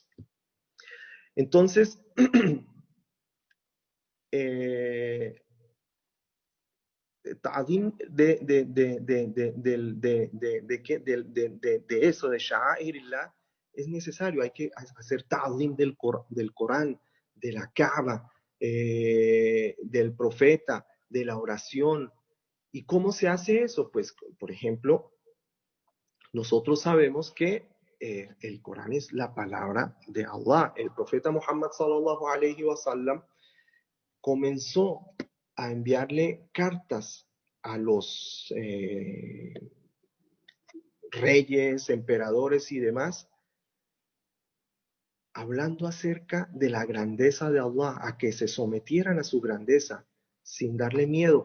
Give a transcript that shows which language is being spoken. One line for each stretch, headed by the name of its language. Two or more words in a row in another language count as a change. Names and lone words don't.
Spanish: Entonces, ta'zim de eso, de sha'airillah, es necesario, hay que hacer ta'zim del Corán, de la Kaaba, del profeta, de la oración. ¿Y cómo se hace eso? Pues, por ejemplo, nosotros sabemos que el Corán es la palabra de Allah. El profeta Muhammad
Arabic: صلى الله عليه وسلم
Spanish: comenzó a enviarle cartas a los reyes, emperadores y demás, hablando acerca de la grandeza de Allah, a que se sometieran a su grandeza sin darle miedo.